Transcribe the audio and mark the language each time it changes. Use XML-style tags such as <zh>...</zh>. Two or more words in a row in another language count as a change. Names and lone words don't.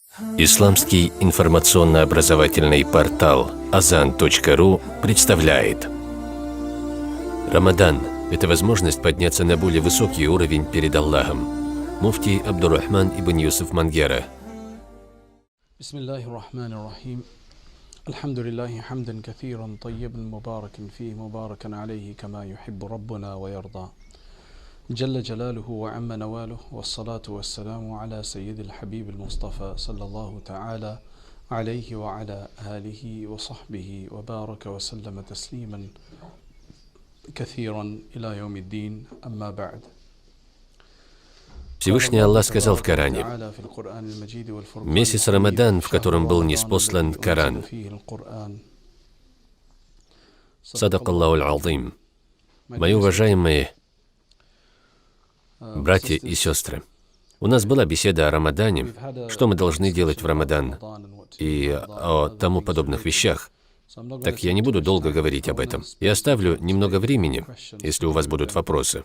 <ru>Исламский информационно-образовательный портал Azan.ru представляет. Рамадан – это возможность подняться на более высокий уровень перед Аллахом. Муфтий Абдуррахман ибн Юсуф Мангера.</ru> <ar>بسم الله الرحمن الرحيم. الحمد لله حمدا كثيرا طيبا مباركا في مباركا عليه كما يحب ربنا ويرضى. جل جلاله وعم نواله والصلاة والسلام على سيد الحبيب المصطفى صلى الله تعالى عليه وعلى آله وصحبه وبارك وسلم تسليما كثيرا إلى يوم الدين أما بعد.</ar> <ru>Всевышний Аллах сказал в Коране: месяц Рамадан, в котором был ниспослан Коран.</ru> <ar>صدق الله العظيم.</ar> <ru>Мои уважаемые братья и сестры, у нас была беседа о Рамадане, что мы должны делать в Рамадан и о тому подобных вещах. Так я не буду долго говорить об этом. Я оставлю немного времени, если у вас будут вопросы.</ru>